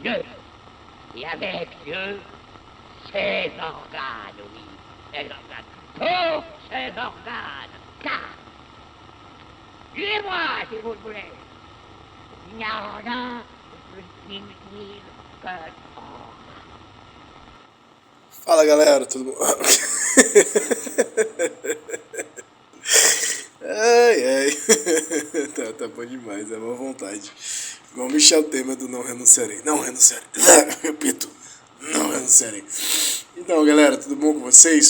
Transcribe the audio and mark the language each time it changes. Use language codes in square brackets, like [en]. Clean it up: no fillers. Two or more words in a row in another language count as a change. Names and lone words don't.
[fr] Dieu, et avec Dieu, ses organes, oui, ses organes, tous ses organes, car, suivez-moi si vous le voulez, il n'y a rien de plus inutile que l'or. [pt] Fala galera, tudo bom? Ai, ai. Tá bom demais, é uma vontade. Igual Michel Temer do Não Renunciarei. Não renunciarei. Repito, não renunciarei. Então galera, tudo bom com vocês?